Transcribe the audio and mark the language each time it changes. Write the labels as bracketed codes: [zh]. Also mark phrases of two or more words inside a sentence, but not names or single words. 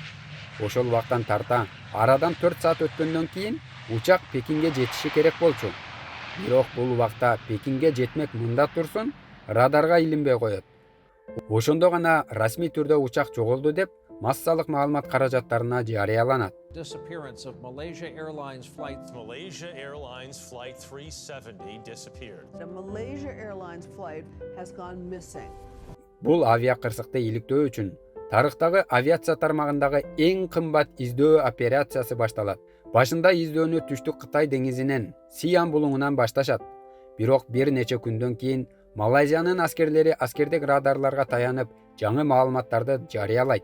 [ky] Ошол убактан тарта арадан 4 саат өткөндөн кийин учак Пекинге жетиши керек болчу. Бирок бул убакта Пекинге жетмек мында турсун, радарга илинбей коет. Ошондо гана расмий түрдө учак жоголду деп массалык маалымат каражаттарына жарыяланат. [en] Disappearance of Malaysia Airlines flight 370 disappeared. The Malaysia Airlines flight has gone missing. [ky] Бул авиа кырсыкты иликтөө үчүн тарыхтагы авиация тармагындагы эң кымбат издөө операциясы башталат. Башында издөөнү түштүк Кытай деңизинен, Сиан булуңунан башташат. Бирок бир нече күндөн кийин Малайзиянын аскерлери аскердик радарларга таянып, жаңы маалыматтарды жарыялайт.